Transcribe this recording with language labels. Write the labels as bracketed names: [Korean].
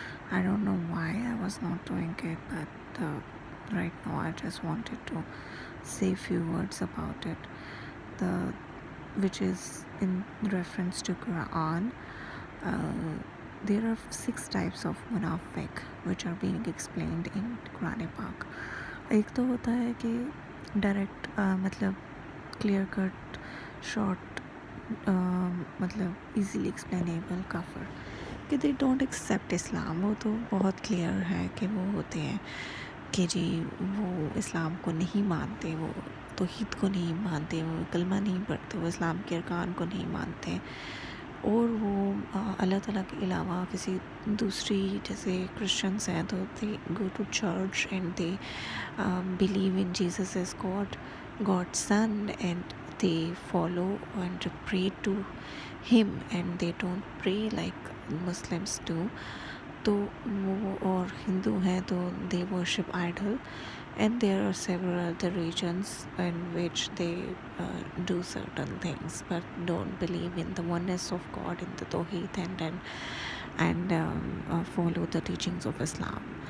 [English] I don't know why I was not doing it, but right now I just wanted to say a few words about it. The which is in reference to Quran. Uh, there are 6 types of मुनाफिक which are being explained in Quran पाक. [Hindi] एक तो होता है कि direct मतलब clear cut short मतलब easily explainable काफर कि [English] They don't accept Islam. [Hindi] वो तो बहुत क्लियर है कि वो होते हैं कि जी वो इस्लाम को नहीं मानते, वो तौहीद को नहीं मानते, वो कलमा नहीं पढ़ते, वो इस्लाम के अरकान को नहीं मानते, और वो अल्लाह ताला के अलावा किसी दूसरी जैसे क्रिश्चियंस हैं तो [English] They go to church and they believe in Jesus is God son and they follow and pray to him and they don't pray like Muslims do. [Hindi] तो वो और हिंदू हैं तो [English] They worship idol, and there are several other regions in which they do certain things but don't believe in the oneness of God, in the Tawheed, and follow the teachings of Islam.